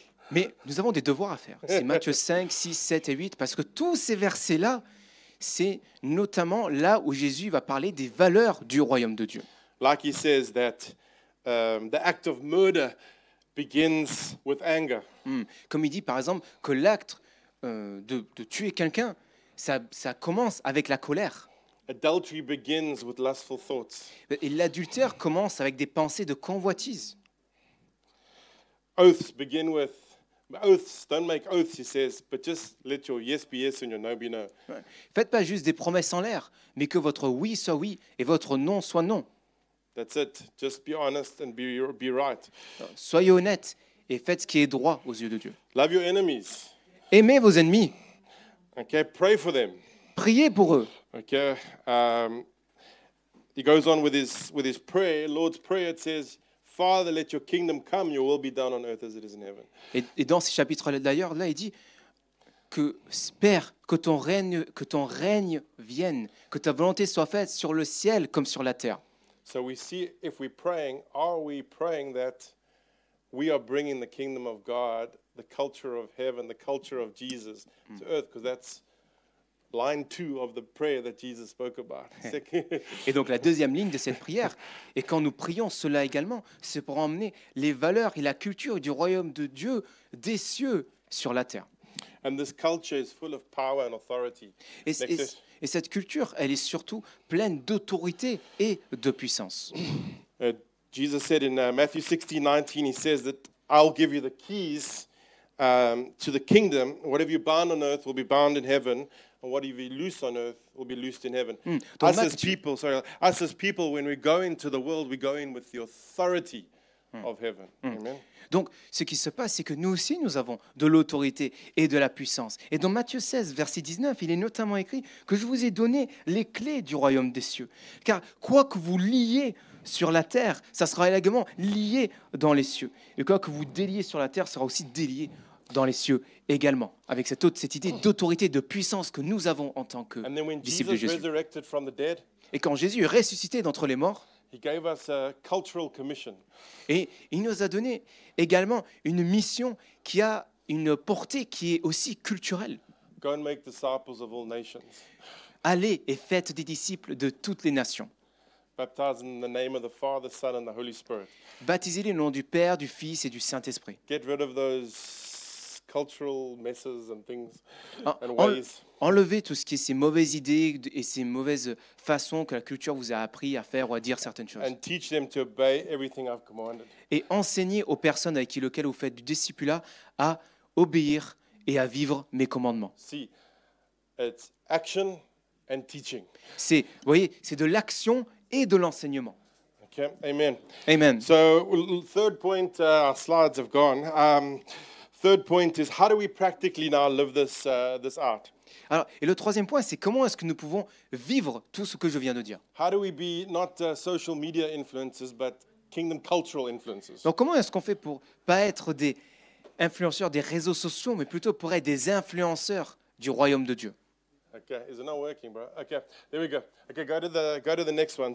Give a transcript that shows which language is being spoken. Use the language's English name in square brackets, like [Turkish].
[French] Mais nous avons des devoirs à faire. C'est Matthieu 5, 6, 7 et 8, parce que tous ces versets-là, c'est notamment là où Jésus va parler des valeurs du royaume de Dieu. [English] Like he says that the act of murder begins with anger. [French] Comme il dit, par exemple, que l'acte de tuer quelqu'un, ça commence avec la colère. [English] Adultery begins with lustful thoughts. [French] Et l'adultère commence avec des pensées de convoitise. [English] Oaths begin with oaths. Don't make oaths, he says, but just let your yes be yes and your no be no. Ouais. [French] Faites pas juste des promesses en l'air, mais que votre oui soit oui et votre non soit non. [English] That's it. Just be honest and be right. [French] Soyez honnêtes et faites ce qui est droit aux yeux de Dieu. [English] Love your enemies. [French] Aimez vos ennemis. [English] Okay, pray for them. [French] Priez pour eux. [English] Okay. He goes on with his prayer, Lord's Prayer. It says, Father, let your kingdom come, your will be done on earth as it is in heaven. [French] Et dans ces chapitres-là, d'ailleurs, là, il dit que, Père, que ton règne vienne, que ta volonté soit faite sur le ciel comme sur la terre. [English] So we see, if we're praying, are we praying that we are bringing the kingdom of God, the culture of heaven, the culture of Jesus to earth? Because that's line 2 of the prayer that Jesus spoke about. [French] Et donc la deuxième ligne de cette prière, et quand nous prions cela également, c'est pour emmener les valeurs et la culture du royaume de Dieu des cieux sur la terre. [English] And this culture is full of power and authority. [French] Et cette culture, elle est surtout pleine d'autorité et de puissance. [English] Jesus said in Matthew 16:19, he says that I'll give you the keys to the kingdom. Whatever you bind on earth will be bound in heaven, and whatever you loose on earth will be loosed in heaven. Us as people, when we go into the world, we go in with the authority of heaven. Amen. [French] Donc, ce qui se passe, c'est que nous aussi, nous avons de l'autorité et de la puissance. Et dans Matthieu 16, verset 19, il est notamment écrit que je vous ai donné les clés du royaume des cieux. Car quoi que vous liez sur la terre, ça sera également lié dans les cieux. Et quoi que vous déliez sur la terre sera aussi délié dans les cieux également. Avec cette idée d'autorité, de puissance que nous avons en tant que disciples de Jésus. Et quand Jésus est ressuscité d'entre les morts, [English] He gave us a cultural commission. [French] Et il nous a donné également une mission qui a une portée qui est aussi culturelle. [English] Go and make disciples of all nations. [French] Allez et faites des disciples de toutes les nations. [English] Baptize in the name of the Father, Son, and the Holy Spirit. [French] Baptisez-les au nom du Père, du Fils et du Saint-Esprit. [English] Get rid of those cultural messes and things and ways. [French] Enlevez tout ce qui est ces mauvaises idées et ces mauvaises façons que la culture vous a appris à faire ou à dire certaines choses. [English] And teach them to obey everything I've commanded. [French] Et enseignez aux personnes avec lesquelles vous faites du discipulat à obéir et à vivre mes commandements. [English] See, It's action and teaching. [French] C'est, vous voyez, c'est de l'action et de l'enseignement. [English] Okay, amen. Amen. So, third point, our slides have gone. Third point is how do we practically now live this out? [French] Alors, et le troisième point, c'est comment est-ce que nous pouvons vivre tout ce que je viens de dire. [English] How do we be not social media influencers, but kingdom cultural influencers? [French] Donc, comment est-ce qu'on fait pour pas être des influenceurs des réseaux sociaux, mais plutôt pour être des influenceurs du royaume de Dieu? [English] Okay, is it not working, bro? Okay, there we go. Okay, go to the next one.